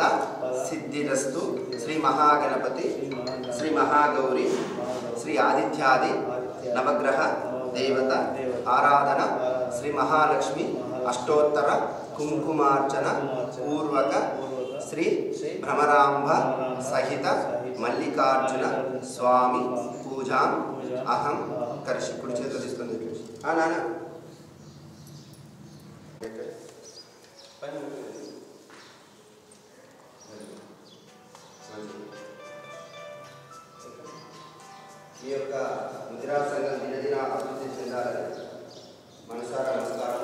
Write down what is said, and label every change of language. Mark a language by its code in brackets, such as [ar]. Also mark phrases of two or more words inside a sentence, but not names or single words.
[sa] सिद्धिरस्तु श्री महागणपति श्री महागौरी श्री आदित्यादि नवग्रह देवता आराधना श्री महालक्ष्मी अष्टोत्तर कुंकुमार्चन पूर्वक श्री भ्रमरांब सहित मल्लिकार्जुन स्वामी पूजा अहम करिष्ये [te] कुడి చేతులు తీసుకొని నాన్న ఈ యొక్క ముద్రా సంఘం దినదిన అభివృద్ధి చెందాలని మనసారా నమస్కారం